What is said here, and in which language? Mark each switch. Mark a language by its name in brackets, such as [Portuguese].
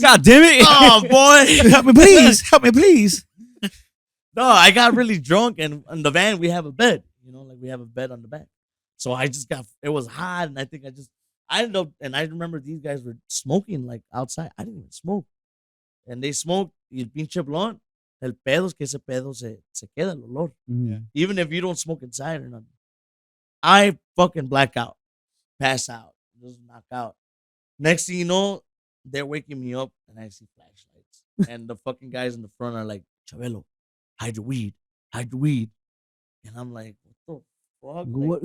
[English] God damn it. Oh boy. Help me, please. Help me, please. No, I got really drunk, and in the van we have a bed. Like we have a bed on the back. So I just it was hot, and I ended up, and I remember these guys were smoking like outside. I didn't even smoke. And they smoked, [Spanish] y el pinche blunt, el pedo es que ese pedo se queda el olor. [English] Yeah. Even if you don't smoke inside or nothing. I fucking black out, pass out, just knock out. Next thing you know, they're waking me up, and I see flashlights. And the fucking guys in the front are like, Chabelo, hide your weed. And I'm like, what the fuck?